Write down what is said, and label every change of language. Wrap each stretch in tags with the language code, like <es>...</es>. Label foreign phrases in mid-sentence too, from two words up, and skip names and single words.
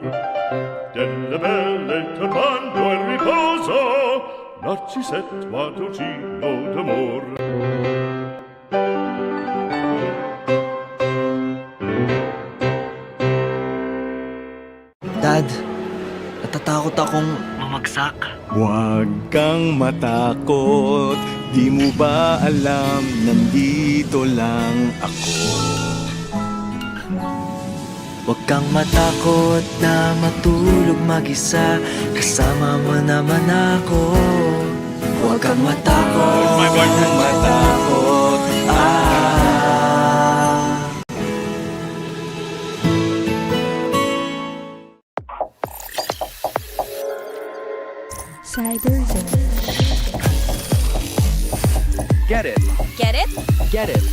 <it>Delle belle turbando al riposo, Narcisetto d'amor.</it> <tl>Dad, natatakot akong mamagsak. Huwag kang matakot, di mo ba alam, nandito lang ako. Huwag kang matakot na matulog mag-isa, kasama mo naman ako. Huwag kang matakot, Huwag kang matakot, Cyber Zone.</tl> <en>Get it. Get it? Get it.</en>